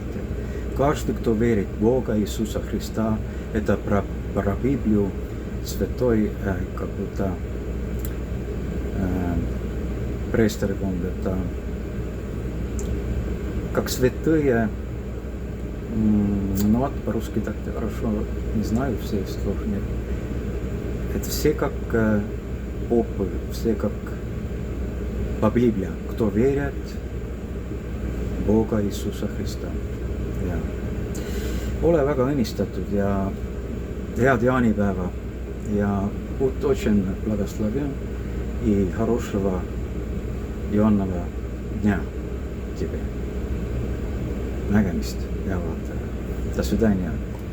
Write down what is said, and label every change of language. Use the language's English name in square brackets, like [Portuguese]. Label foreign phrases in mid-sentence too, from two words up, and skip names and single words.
[Russian] Каждый, кто верит в Бога Иисуса Христа, это про Библию святой, как будто престергон, это как святые, ну вот по-русски так хорошо не знаю все сложные. Это все как попы, все как по Библии, кто верит в Бога Иисуса Христа. [Estonian] Ole väga õnnistatud ja head jaanipäeva ja [Russian] будь очень благословен и хорошего Ионного дня тебе. [Estonian] Nägemist, hea vaataja. [Russian] До свидания.